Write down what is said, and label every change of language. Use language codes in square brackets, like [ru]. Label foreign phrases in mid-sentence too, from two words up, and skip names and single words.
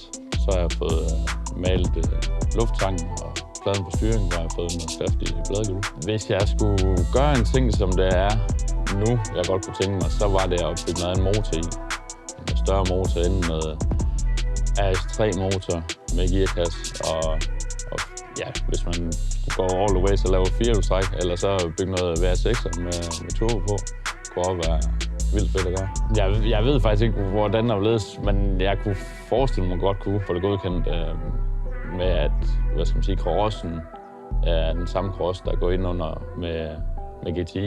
[da] Så har jeg fået malet lufttanken og pladen på styringen, hvor jeg har fået noget skrift i bladguld. Hvis jeg skulle gøre en ting, som det er nu, jeg godt kunne tænke mig, så var det at bygge noget af en motor i. En større motor inden med RS3-motor med gearkasse, og hvis man går [en] all the way, [da] så laver 4-hjulstræk, eller så bygge noget VR6'er med turbo på, kunne også være vildt fedt at gøre. Jeg ved faktisk ikke, hvordan der er ledes, men jeg kunne forestille mig godt kunne få det godkendt med, at crossen er den samme cross, der går ind under med GTI.